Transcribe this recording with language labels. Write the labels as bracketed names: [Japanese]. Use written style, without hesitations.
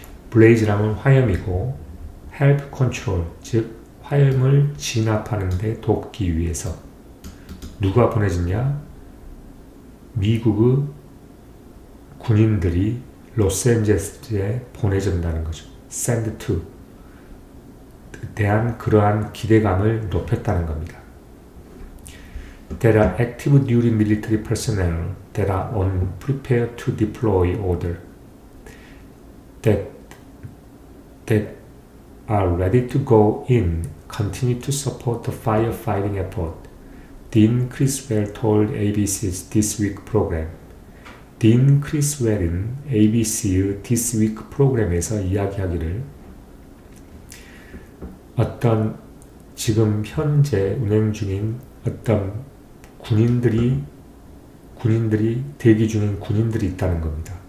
[Korean] 블레이즈라면 화염이고 [English] help control, [Korean] 즉 화염을 진압하는 데 돕기 위해서. 누가 보내지냐? 미국의 군인들이 로스앤젤레스에 보내진다는 거죠. [English] send to [Korean] 대한 그러한 기대감을 높였다는 겁니다. [English] There are active duty military personnel that are on prepare to deploy order that are ready to go in, continue to support the firefighting effort. Dean Criswell told ABC's This Week program. [Korean] 딘 크리스웰은 ABC의 This Week 프로그램에서 이야기하기를 어떤 지금 현재 운행 중인 어떤 군인들이 대기 중인 군인들이 있다는 겁니다.